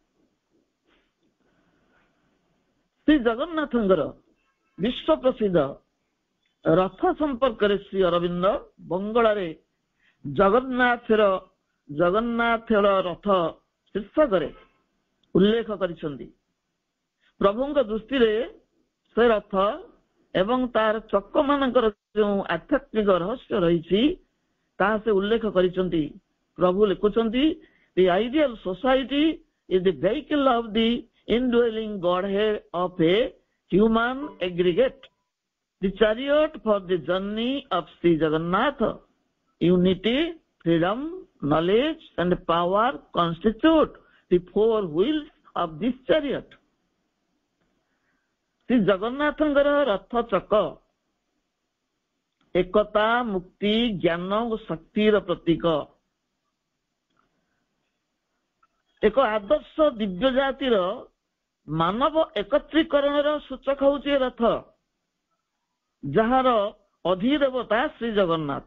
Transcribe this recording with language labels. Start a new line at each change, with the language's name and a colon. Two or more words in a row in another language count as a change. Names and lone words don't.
Odia: ଶ୍ରୀ ଜଗନ୍ନାଥଙ୍କର ବିଶ୍ୱ ପ୍ରସିଦ୍ଧ ରଥ ସମ୍ପର୍କରେ ଶ୍ରୀ ଅରବିନ୍ଦ ବଙ୍ଗଳାରେ ଜଗନ୍ନାଥର ରଥ ଶୀର୍ଷକରେ ଉଲ୍ଲେଖ କରିଛନ୍ତି। ପ୍ରଭୁଙ୍କ ଦୃଷ୍ଟିରେ ସେ ରଥ ଏବଂ ତାର ଚକ ମାନଙ୍କର ଯେଉଁ ଆଧ୍ୟାତ୍ମିକ ରହସ୍ୟ ରହିଛି ତାହା ସେ ଉଲ୍ଲେଖ କରିଛନ୍ତି। ପ୍ରଭୁ ଲେଖୁଛନ୍ତି,
English: The ideal society is the vehicle of the indwelling Godhead of a human aggregate, the chariot for the journey of Sri Jagannath. Unity, freedom, knowledge and power constitute the four wheels of this chariot.
Odia: ଶ୍ରୀ ଜଗନ୍ନାଥଙ୍କର ରଥ ଚକ ଏକତା, ମୁକ୍ତି, ଜ୍ଞାନ ଓ ଶକ୍ତିର ପ୍ରତୀକ। ଏକ ଆଦର୍ଶ ଦିବ୍ୟ ଜାତିର ମାନବ ଏକତ୍ରୀକରଣର ସୂଚକ ହେଉଛି ରଥ, ଯାହାର ଅଧିଦେବତା ଶ୍ରୀ ଜଗନ୍ନାଥ।